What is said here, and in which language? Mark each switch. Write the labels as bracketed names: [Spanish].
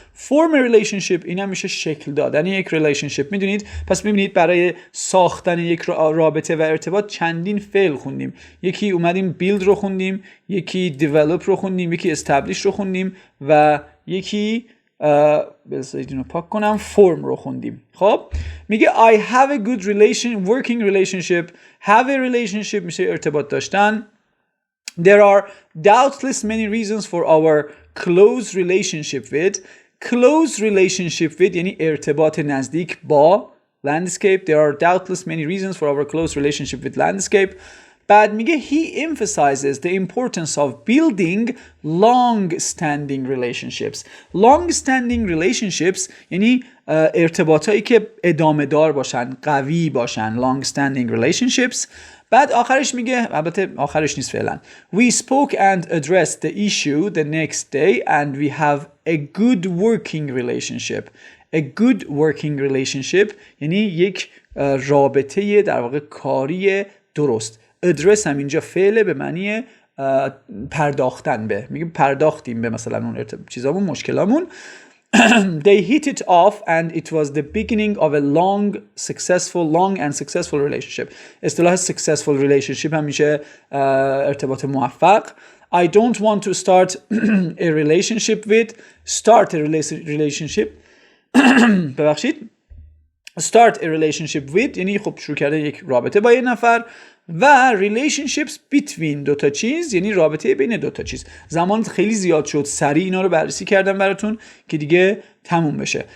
[Persian] form a relationship این هم میشه شکل دادن یک relationship. میدونید پس میبینید برای ساختن یک رابطه و ارتباط چندین فعل خوندیم. یکی اومدیم build رو خوندیم، یکی develop رو خوندیم، یکی establish رو خوندیم و یکی بذارید اینو پاک کنم form رو خوندیم. خب میگه [English] I have a good working relationship. have a relationship [Persian] میشه ارتباط داشتن. [English] There are doubtless many reasons for our close relationship with. [Persian] Close relationship with یعنی ارتباط نزدیک با landscape. [English] There are doubtless many reasons for our close relationship with landscape. [Persian] بعد میگه [English] he emphasizes the importance of building long-standing relationships. [Persian] long-standing relationships یعنی ارتباطایی که ادامه دار باشن، قوی باشن. [English] long-standing relationships. [Persian] بعد آخرش میگه، البته آخرش نیست فعلا. [English] We spoke and addressed the issue the next day and we have a good working relationship. [Persian] A good working relationship یعنی یک رابطه در واقع کاری درست. address هم اینجا فعله به معنی پرداختن به. میگه پرداختیم به مثلا اون چیزامون، مشکلامون. [English] They hit it off and it was the beginning of a long and successful relationship. [Persian] اصطلاح successful relationship هم میشه ارتباط موفق. [English] I don't want to start a relationship with. [Persian] start a relationship ببخشید start a relationship with یعنی خب شروع کرده یک رابطه با یک نفر. و relationships between دوتا چیز یعنی رابطه بین دوتا چیز. زمان خیلی زیاد شد، سریع اینا رو بررسی کردم براتون که دیگه تموم بشه.